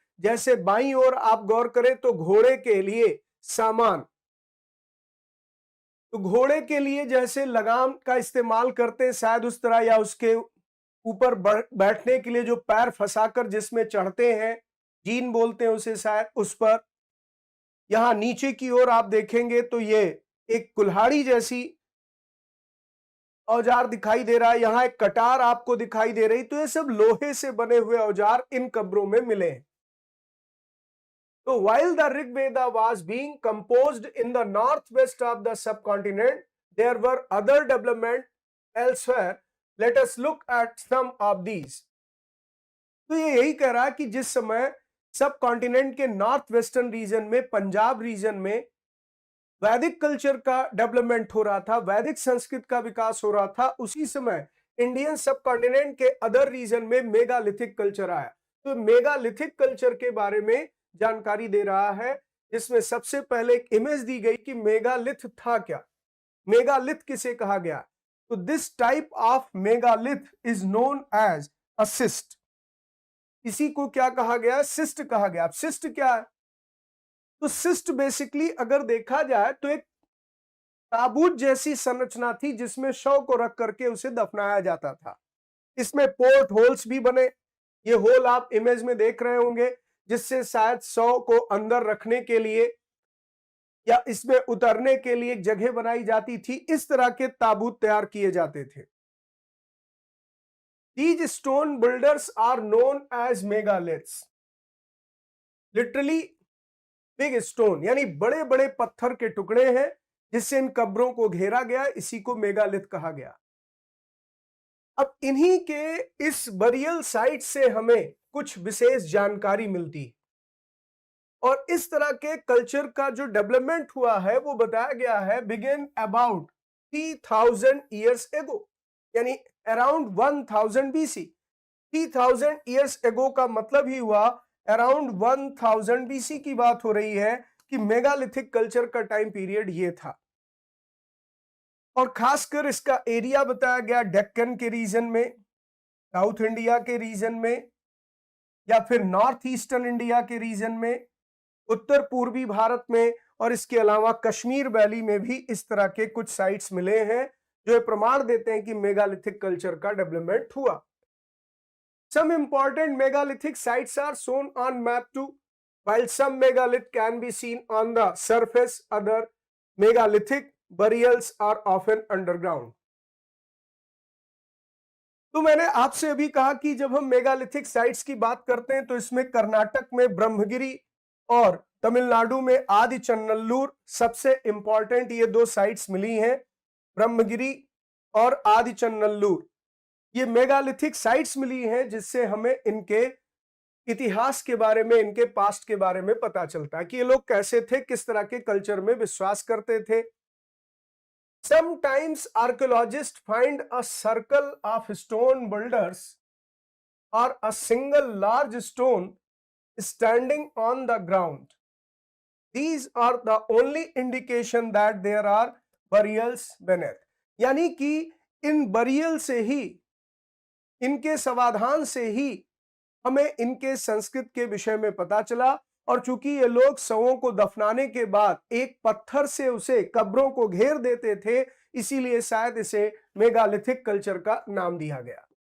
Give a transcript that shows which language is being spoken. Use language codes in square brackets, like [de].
[hi] जैसे बाईं ओर आप गौर करें तो घोड़े के लिए सामान, तो घोड़े के लिए जैसे लगाम का इस्तेमाल करते हैं शायद उस तरह, या उसके ऊपर बैठने के लिए जो पैर फंसाकर जिसमें चढ़ते हैं, जीन बोलते हैं उसे शायद, उस पर। यहां नीचे की ओर आप देखेंगे तो ये एक कुल्हाड़ी जैसी औजार दिखाई दे रहा है, यहां एक कटार आपको दिखाई दे रही। तो ये सब लोहे से बने हुए औजार इन कब्रों में मिले। [en] तो while the Rig Veda was being composed in the northwest of the subcontinent, there were other development elsewhere. Let us look at some of these. [hi] तो ये यही कह रहा है कि जिस समय सब कॉन्टिनेंट के नॉर्थ वेस्टर्न रीजन में, पंजाब रीजन में वैदिक कल्चर का डेवलपमेंट हो रहा था, वैदिक संस्कृत का विकास हो रहा था, उसी समय इंडियन सब कॉन्टिनेंट के अदर रीजन में मेगालिथिक कल्चर आया। तो मेगालिथिक कल्चर के बारे में जानकारी दे रहा है, जिसमें सबसे पहले एक इमेज दी गई कि मेगालिथ था क्या, मेगालिथ किसे कहा गया। [en] तो this type of megalith is known as a cist. [hi] इसी को क्या कहा गया, सिस्ट कहा गया। अब सिस्ट क्या है? तो सिस्ट बेसिकली अगर देखा जाए तो एक ताबूत जैसी संरचना थी जिसमें शव को रख करके उसे दफनाया जाता था। इसमें पोर्ट होल्स भी बने, ये होल आप इमेज में देख रहे होंगे, जिससे शायद शव को अंदर रखने के लिए या इसमें उतरने के लिए एक जगह बनाई जाती थी। इस तरह के ताबूत तैयार किए जाते थे। [en] These stone builders are known as megaliths. Literally big stone, [hi] यानी बड़े बड़े पत्थर के टुकड़े हैं जिससे इन कब्रों को घेरा गया, इसी को मेगालिथ कहा गया। अब इन्हीं के इस बरियल साइट से हमें कुछ विशेष जानकारी मिलती है, और इस तरह के कल्चर का जो डेवलपमेंट हुआ है वो बताया गया है [en] begin about 3000 years ago, [hi] यानी अराउंड 1000 BC। [en] 3000 years ago [hi] का मतलब ही हुआ अराउंड 1000 BC की बात हो रही है कि मेगालिथिक कल्चर का टाइम पीरियड ये था। और खासकर इसका एरिया बताया गया डेक्कन के रीजन में, साउथ इंडिया के रीजन में या फिर नॉर्थ ईस्टर्न इंडिया के रीजन में, उत्तर पूर्वी भारत में, और इसके अलावा कश्मीर वैली में भी इस तरह के कुछ साइट्स मिले हैं जो ये प्रमाण देते हैं कि मेगालिथिक कल्चर का डेवलपमेंट हुआ। [en] Some important megalithic sites are shown on map too. While some megalith can be seen on the surface, other megalithic burials are often underground. [hi] तो मैंने आपसे अभी कहा कि जब हम मेगालिथिक साइट्स की बात करते हैं तो इसमें कर्नाटक में ब्रह्मगिरी और तमिलनाडु में आदिचन्नल्लूर सबसे इंपॉर्टेंट ये दो साइट्स मिली हैं, ब्रह्मगिरी और आदिचन्नल्लूर। ये मेगालिथिक साइट्स मिली हैं जिससे हमें इनके इतिहास के बारे में, इनके पास्ट के बारे में पता चलता है कि ये लोग कैसे थे, किस तरह के कल्चर में विश्वास करते थे। [en] Sometimes archaeologists find a circle of stone boulders or a single large stone standing on the ground. These are the only indication that there are burials beneath. [hi] यानी कि इन बरियल से ही, इनके समाधान से ही हमें इनके संस्कृत के विषय में पता चला। और चूंकि ये लोग शवों को दफनाने के बाद एक पत्थर से उसे कब्रों को घेर देते थे, इसीलिए शायद इसे मेगालिथिक कल्चर का नाम दिया गया।